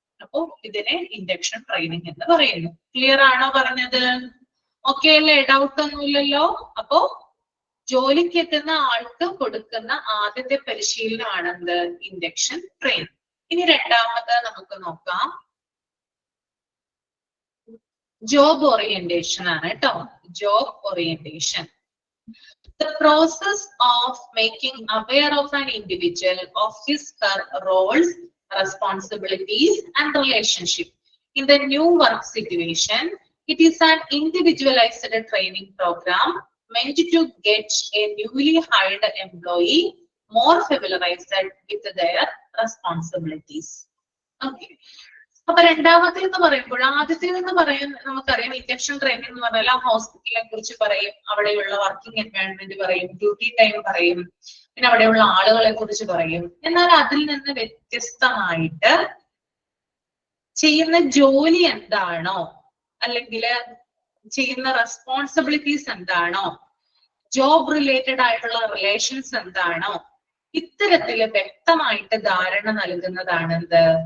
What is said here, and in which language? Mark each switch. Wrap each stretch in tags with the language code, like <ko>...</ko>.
<ml>അപ്പോ ഇതിനെ induction training എന്ന് പറയുന്നു. ക്ലിയർ ആണോ പറഞ്ഞത്? ഓക്കെ അല്ലേ? ഡൗട്ട് ഒന്നുമില്ലല്ലോ? അപ്പോ ജോലിക്ക് എത്തുന്ന ആൾക്ക് കൊടുക്കുന്ന ആദ്യത്തെ പരിശീലനമാണ് എന്ത്? Induction training. ഇനി രണ്ടാമത് നമുക്ക് നോക്കാം, ജോബ് ഓറിയന്റേഷൻ ആണ് കേട്ടോ. Job orientation.</ml> <en>The process of making aware of an individual of his her roles, responsibilities and relationship in the new work situation. It is an individualized training program meant to get a newly hired employee more familiarized with their responsibilities. Okay.</en> <ml>അപ്പൊ രണ്ടാമത്തേന്ന് പറയുമ്പോൾ ആദ്യത്തേന്ന് പറയാൻ നമുക്കറിയാം, induction training എന്ന് പറഞ്ഞാൽ ആ ഹോസ്പിറ്റലിനെ കുറിച്ച് പറയും, അവിടെയുള്ള വർക്കിംഗ് എൻവയൺമെന്റ് പറയും, ഡ്യൂട്ടി ടൈം പറയും, പിന്നെ അവിടെയുള്ള ആളുകളെ കുറിച്ച് പറയും. എന്നാൽ അതിൽ നിന്ന് വ്യത്യസ്തമായിട്ട് ചെയ്യുന്ന ജോലി എന്താണോ, അല്ലെങ്കിൽ ചെയ്യുന്ന റെസ്പോൺസിബിലിറ്റീസ് എന്താണോ, ജോബ് റിലേറ്റഡ് ആയിട്ടുള്ള റിലേഷൻസ് എന്താണോ, ഇത്തരത്തില് വ്യക്തമായിട്ട് ധാരണ നൽകുന്നതാണ് എന്ത്?</ml>